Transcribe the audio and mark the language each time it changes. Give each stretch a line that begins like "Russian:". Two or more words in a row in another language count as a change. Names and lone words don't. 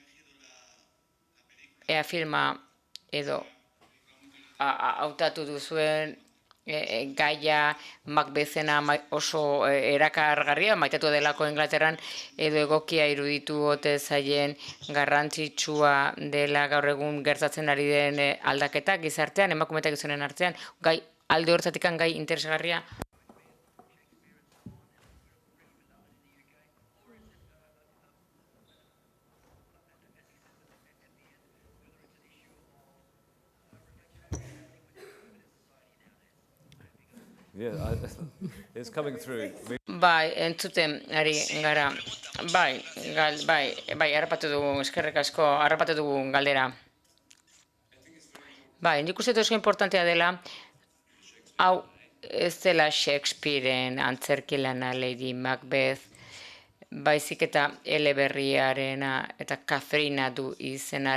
Basque: filma edo hautatu duzuen gaia Macbethena oso erakargarria, maitatu delako Inglaterran, edo egokia iruditu ote zaien garrantzitsua dela gaur egun gertatzen ari den aldaketa gizartean, emakume eta gizonen artean, gai alde horretatik gai interesgarria.
English: Yeah, it's coming through.
Basque: Bai, entzuten ari gara. Bai, harrapatu dugu, eskerrik asko, harrapatu dugu galdera. Bai, nik uste oso importantea dela, hau ez dela Shakespearen antzerkilana Lady Macbeth, baizik eta eleberriarena eta Katharina du izena.